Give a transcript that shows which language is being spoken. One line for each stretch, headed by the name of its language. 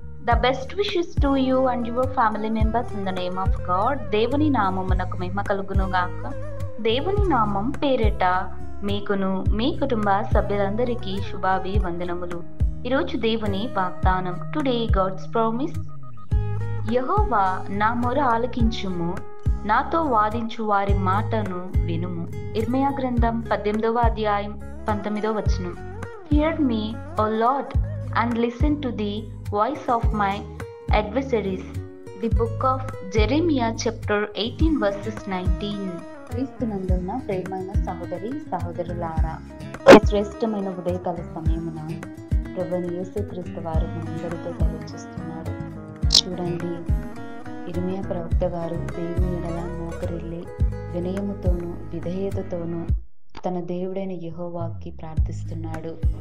English: The best wishes to you and your family members in the name of God.
Telugu: దేవుని నామమునకు మహిమ కలుగును గాక. దేవుని నామం పేరిట మీకును మీ కుటుంబ సభ్యులందరికీ శుభాభివందనములు. ఈరోజు దేవుని వాగ్దానం.
English: Today God's promise.
Telugu: యెహోవా నా మొర ఆలకించుము, నాతో వాదించు వారి మాటను వినుము. ఇర్మయా గ్రంథం 18వ అధ్యాయం 19వ వచనం.
English: Hear me, O Lord, and listen to the voice of my adversaries. The book of Jeremiah chapter 18 verses 19.
Telugu: క్రీస్తునందున్న ప్రియమైన సహోదరి సహోదరులారా, ఈ శ్రేష్టమైన ఉదయకాల సమయమున ప్రభువైన యేసుక్రీస్తు వారు మనందరితో దయచేస్తున్నాడు. చూడండి, ఇర్మయా ప్రవక్త గారు దేవుని ఎడల మోకరిల్లి వినయముతోనూ విధేయతతోనూ తన దేవుడైన యెహోవాకి ప్రార్థిస్తున్నాడు.